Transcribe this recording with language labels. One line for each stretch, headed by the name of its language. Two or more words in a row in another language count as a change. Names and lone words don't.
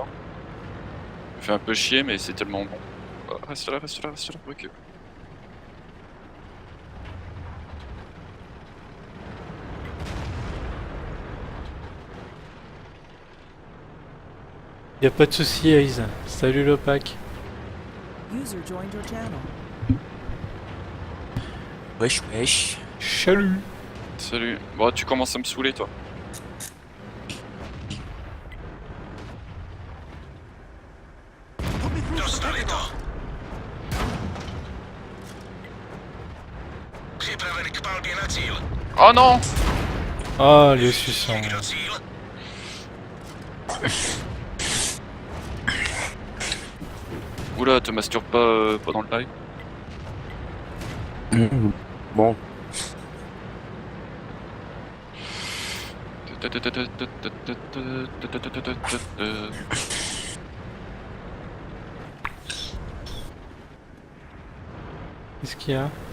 French: Il fait un peu chier mais c'est tellement bon. Oh, reste là, reste là, reste là, ok. Y a pas de souci, Ace. Salut le pack.
English: User joined your channel.
French: Wesh wesh. Salut. Salut. Bon, tu commences à me saouler toi.
English: Put me through to the
Czech: Dostali to.
English: Pentagon.
Czech: Připraven k palbě na cíl.
French: Oh non. Ah, les suçons.
Czech: Někdo cíl?
French: Oula, te masturbe pas pendant le live. Bon. Qu'est-ce qu'il y a?